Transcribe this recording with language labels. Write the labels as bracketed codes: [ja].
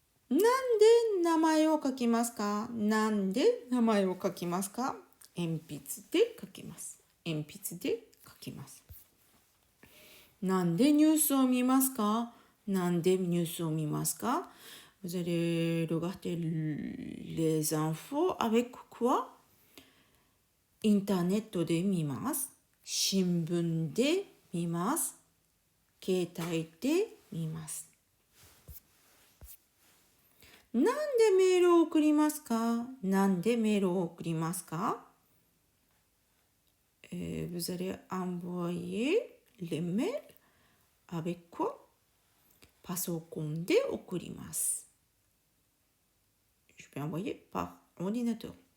[ja] なんで名前を書きますか？なんで名前を書きますか？鉛筆で書きます。鉛筆で書きます。なんでニュースを見ますか？なんでニュースを見ますか？ [fr] Vous allez regarder les infos avec quoi? [ja] インターネットで見ます。新聞で見ます。携帯で見ます。なんでメールを送りますか？なんでメールを送りますか？ [fr] Vous allez envoyer les mails avec quoi? [ja] パソコンで送ります。 [fr] Je peux envoyer par ordinateur.